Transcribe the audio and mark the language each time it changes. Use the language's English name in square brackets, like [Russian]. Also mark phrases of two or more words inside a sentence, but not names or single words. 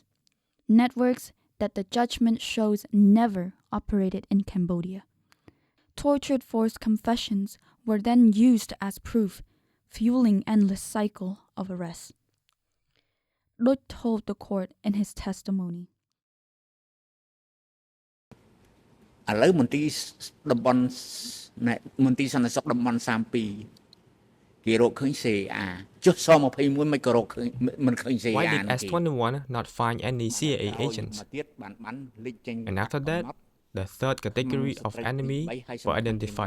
[English] Networks that the judgment shows never operated in Cambodia. Tortured forced confessions were then used as proof, fueling endless cycle of arrests. Lut told the court in his testimony. [Khmer] ឥឡូវមន្ទីរតំបន់មន្ទីរសន្តិសុខតំបន់32គេរកឃើញ CA ចុះស21មិនក៏រកឃើញមិនឃើញ CA [English] Why did S21 not find any CIA agents? And after that, the third category of enemy were identified.